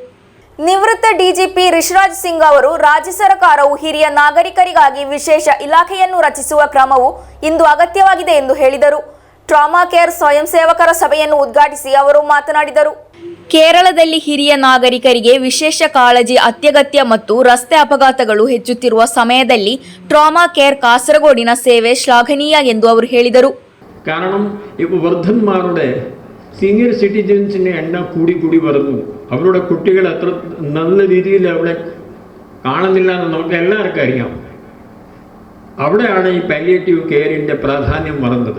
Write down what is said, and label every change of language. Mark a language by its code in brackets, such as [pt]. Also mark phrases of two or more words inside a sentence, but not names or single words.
[kn] ನಿವೃತ್ತ ಡಿಜಿಪಿ ರಿಷರಾಜ್ ಸಿಂಗ್ ಅವರು ರಾಜ್ಯ ಸರ್ಕಾರವು ಹಿರಿಯ ನಾಗರಿಕರಿಗಾಗಿ ವಿಶೇಷ ಇಲಾಖೆಯನ್ನು ರಚಿಸುವ ಕ್ರಮವು ಇಂದು ಅಗತ್ಯವಾಗಿದೆ ಎಂದು ಹೇಳಿದರು. ಟ್ರಾಮಾ ಕೇರ್ ಸ್ವಯಂ ಸೇವಕರ ಸಭೆಯನ್ನು ಉದ್ಘಾಟಿಸಿ ಅವರು ಮಾತನಾಡಿದರು. ಕೇರಳದಲ್ಲಿ ಹಿರಿಯ ನಾಗರಿಕರಿಗೆ ವಿಶೇಷ ಕಾಳಜಿ ಅತ್ಯಗತ್ಯ ಮತ್ತು ರಸ್ತೆ ಅಪಘಾತಗಳು ಹೆಚ್ಚುತ್ತಿರುವ ಸಮಯದಲ್ಲಿ ട്രോമാ കെയർ കാസർഗോഡിನ ಸೇವೆ ಶ್ಲಾಘನೀಯ ಎಂದು ಅವರು ಹೇಳಿದರು. [ml] കാരണം ഇപ്പോൾ വൃദ്ധന്മാരുടെ [en] senior citizens [ml] എണ്ണം കൂടി വരുന്നു. അവരുടെ കുട്ടികൾ അത്ര നല്ല രീതിയിൽ അവിടെ കാണുന്നില്ല എന്ന് നമുക്ക് എല്ലാവർക്കും അറിയാം. അവിടെയാണ് ഈ [en] palliative care [ml] പ്രാധാന്യം വരുന്നത്.